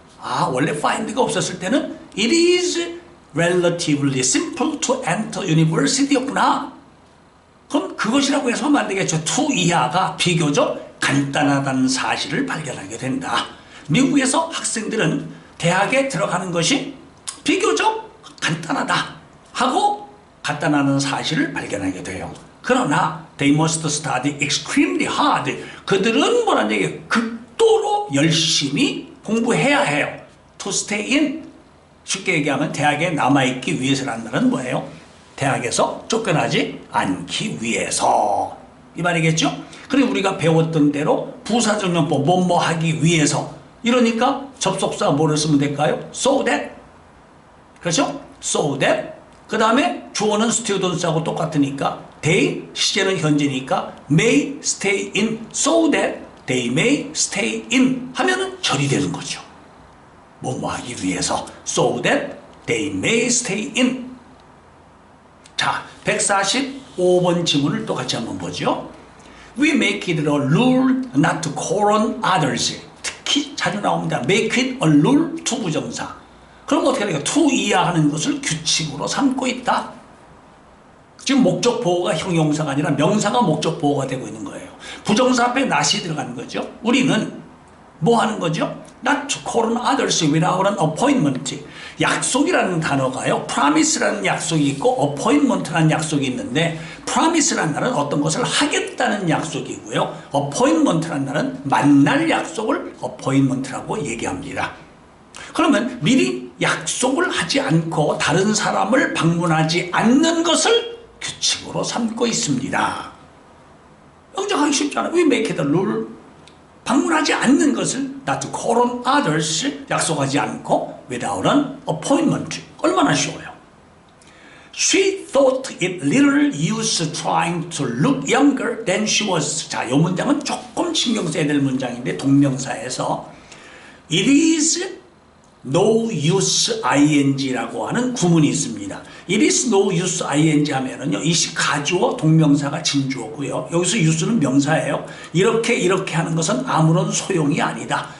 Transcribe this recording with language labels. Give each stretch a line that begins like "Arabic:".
Korean: 아, 원래 find가 없었을 때는
English: it is relatively simple to enter university였구나.
Korean: 그럼 그것이라고 해서 하면 안 되겠죠. to 이하가 비교적 간단하다는 사실을 발견하게 된다. 미국에서 학생들은 대학에 들어가는 것이 비교적 간단하다 하고 간단하다는 사실을 발견하게 돼요.
English: 그러나 they must study extremely hard.
Korean: 그들은 뭐라는 얘기예요? 극도로 열심히 공부해야 해요.
English: to stay in.
Korean: 쉽게 얘기하면 대학에 남아있기 위해서라는 말은 뭐예요? 대학에서 쫓겨나지 않기 위해서. 이 말이겠죠? 그리고 우리가 배웠던 대로 부사적용법 뭐뭐 하기 위해서. 이러니까 접속사 뭐를 쓰면 될까요?
English: so that.
Korean: 그렇죠?
English: so that.
Korean: 그 다음에 주어는 students하고 똑같으니까 they, 시제는 현재니까 may stay in
English: so that they may stay in
Korean: 하면은 절이 되는 거죠. 뭐뭐 하기 위해서
English: so that they may stay in.
Korean: 자, 145번 지문을 또 같이 한번 보죠.
English: We make it a rule not to call on others.
Korean: 특히 자주 나옵니다.
English: make it a rule to 부정사.
Korean: 그럼 어떻게 될까요? to 이하하는 것을 규칙으로 삼고 있다. 지금 목적 보호가 형용사가 아니라 명사가 목적 보호가 되고 있는 거예요. 부정사 앞에 not이 들어가는 거죠. 우리는 뭐 하는 거죠?
English: Not to call on others without an appointment.
Korean: 약속이라는 단어가요. promise라는 약속이 있고 appointment라는 약속이 있는데 promise라는 말은 어떤 것을 하겠다는 약속이고요. appointment라는 말은 만날 약속을 appointment라고 얘기합니다. 그러면 미리 약속을 하지 않고 다른 사람을 방문하지 않는 것을 규칙으로 삼고 있습니다. 영정하기 쉽잖아요.
English: We make it a rule
Korean: 방문하지 않는 것을
English: not to call on others
Korean: 약속하지 않고
English: without an appointment
Korean: 얼마나 쉬워요.
English: She thought it little use trying to look younger than she was.
Korean: 자, 이 문장은 조금 신경 써야 될 문장인데 동명사에서
English: it is no use ing
Korean: 라고 하는 구문이 있습니다.
English: It is no use ing
Korean: 하면은요, 이시 가주어 동명사가 진주어고요. 여기서 use는 명사예요. 이렇게 하는 것은 아무런 소용이 아니다.